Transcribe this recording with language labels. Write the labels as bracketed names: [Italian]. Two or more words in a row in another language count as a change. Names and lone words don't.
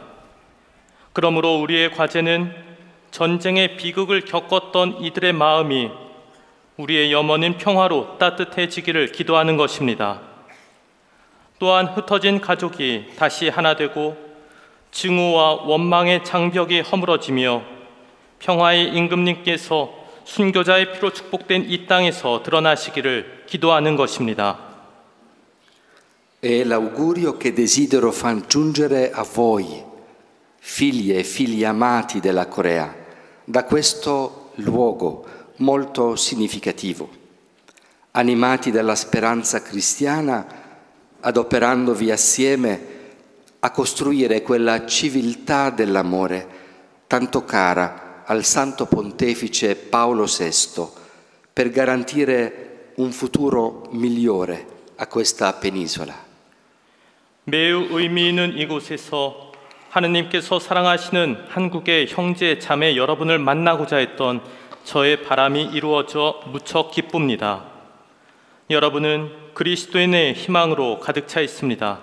[Korean] 그러므로 우리의 과제는 전쟁의 비극을 겪었던 이들의 마음이 우리의 염원인 평화로 따뜻해지기를 기도하는 것입니다. 또한 흩어진 가족이 다시 하나 되고 증오와 원망의 장벽이 허물어지며 평화의 임금님께서 순교자의 피로 축복된 이 땅에서 드러나시기를 기도하는 것입니다. [Italian] È l'augurio che desidero far giungere a voi, figlie e figli amati della Corea, da questo luogo molto significativo. Animati dalla speranza cristiana, adoperandovi assieme a costruire quella civiltà dell'amore tanto cara al Santo Pontefice Paolo VI per garantire un futuro migliore a questa penisola. [Korean] 매우 의미 있는 이곳에서 하느님께서 사랑하시는 한국의 형제 자매 여러분을 만나고자 했던 저의 바람이 이루어져 무척 기쁩니다. 여러분은 그리스도인의 희망으로 가득 차 있습니다.